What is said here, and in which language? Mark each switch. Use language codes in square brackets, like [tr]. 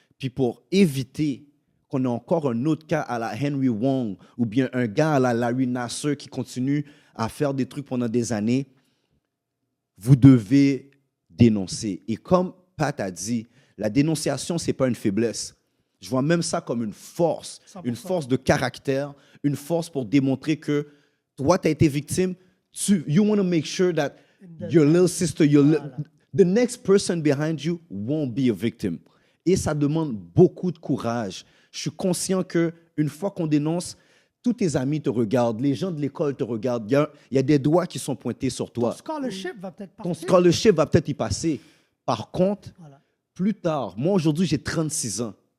[fr] Puis pour éviter qu'on ait encore un autre cas à la Henry Wong ou bien un gars à la Larry Nassar qui continue à faire des trucs pendant des années, vous devez dénoncer. Et comme Pat a dit, la dénonciation, ce n'est pas une faiblesse. Je vois même ça comme une force 100%. Une force de caractère, une force pour démontrer que toi, tu as été victime. [en] You want to make sure that your little sister, the next person behind you won't be a victim. [fr] Et ça demande beaucoup de courage. Je suis conscient qu'une fois qu'on dénonce, tous tes amis te regardent, les gens de l'école te regardent. Il y a des doigts qui sont pointés sur toi. Ton scholarship va peut-être y passer. Par contre, plus tard, moi aujourd'hui, j'ai 36 ans.